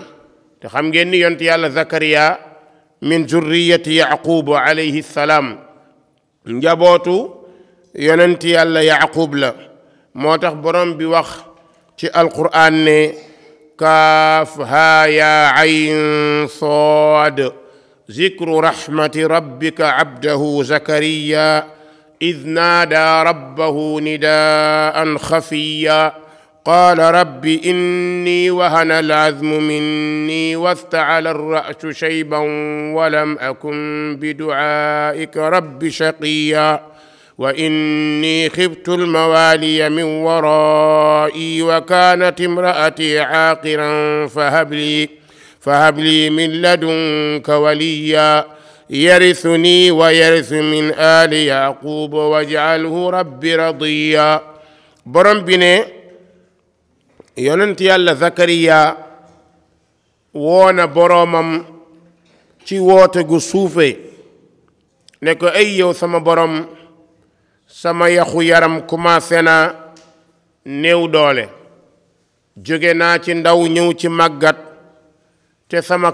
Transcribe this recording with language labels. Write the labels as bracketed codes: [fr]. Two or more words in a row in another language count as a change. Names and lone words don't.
[wo] te xam ngeen ni yonent yàlla zakariya [ar] من ذرية يعقوب عليه السلام, [wo] njabootu yonent yàlla yaqub la. moo tax borom bi wax ci alquran ne [ar] كاف ها يا عين صاد ذكر رحمة ربك عبده زكريا إذ نادى ربه نداء خفيا قال رب إني وهن العظم مني واستعل الرأس شيبا ولم أكن بدعائك رب شقيا وإني خفت الموالي من ورائي وكانت امرأتي عاقرا فهب لي من لدنك وليا يرثني ويرث من آل يعقوب واجعله رب رضيا [wo] borom bi ne yonent yàlla Zakariya woona boroomam ci woote gu suufe ne ko ay yow sama borom sama yaxu yaram commencé na néew doole jóge naa ci ndaw ñëw ci màggat te sama